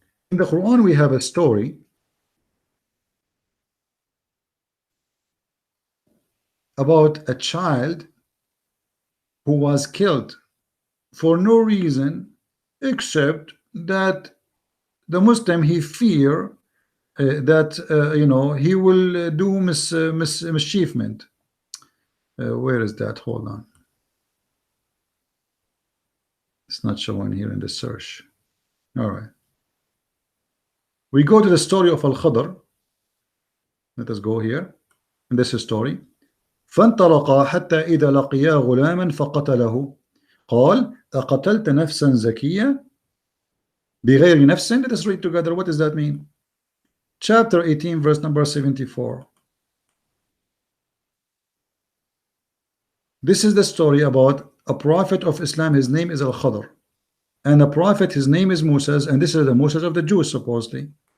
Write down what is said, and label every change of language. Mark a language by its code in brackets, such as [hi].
[en] In the Quran we have a story about a child who was killed for no reason except that the Muslim, he fear that he will do mischievement. Where is that? Hold on, it's not showing here in the search. All right, we go to the story of Al-Khadr. Let us go here in this story. [ar] فانطلقا حتى إذا لقيا غلاما فقتله قال أقتلت نفسا زكية بغير نفس. [en] Let us read together. What does that mean? Chapter 18 verse number 74. This is the story about a prophet of Islam. His name is Al-Khadr, and a prophet, his name is Moses, and this is the Moses of the Jews supposedly.